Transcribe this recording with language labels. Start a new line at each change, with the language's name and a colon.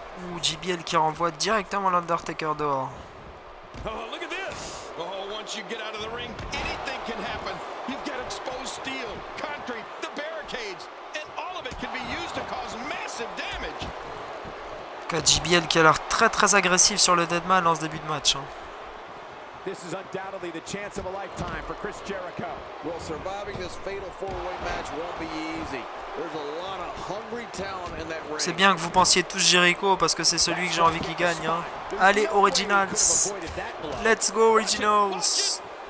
French: Ou JBL qui renvoie directement l'Undertaker dehors.
English: Oh, look at this. Oh, once you get out of the ring, anything can happen. You've got exposed steel, concrete, the barricades, and all of it can be used to cause massive damage.
French: JBL qui a l'air très agressif sur le Deadman en ce début de match. Hein.
English: This is undoubtedly the chance of a lifetime for Chris Jericho. Well, surviving this fatal four-way match won't be easy. There's a lot of hungry talent in that ring.
French: C'est bien que vous pensiez tous Jericho parce que c'est celui que j'ai envie qu'il gagne. Hein. Allez,
English: Originals. Let's go, Originals.